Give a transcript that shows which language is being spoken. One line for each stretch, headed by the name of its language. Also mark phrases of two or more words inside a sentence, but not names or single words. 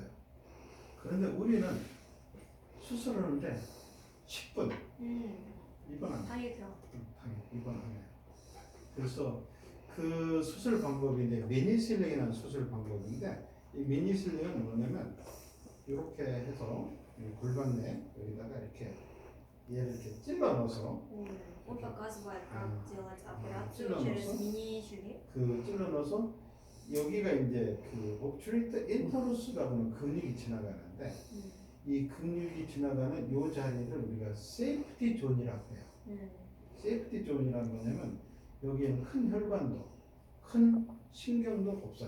Korean: 그런데 우리는 수술하는데 10분 입원 안 해요. 입원 안 해요. 그래서 그 수술 방법이 이제 미니슬링이라는 수술 방법인데, 이 미니슬링은 뭐냐면 이렇게 해서 골반 내 여기다가 이렇게 얘를 이렇게 찔러 넣어서
Russian: Он показывает, как делать операцию
Korean: 찔러
Russian: через
Korean: 넣어서
Russian: мини-шлем.
Korean: 그 찔러 넣어서 여기가 이제 그 옵트레이트 인터루스라고 하는 근육이 지나가는데, 이 근육이 지나가는 요 자리를 우리가 세이프티 존이라고 해요. 세이프티 존이라는 뭐냐면 여기에는 큰 혈관도 큰 신경도 없어요.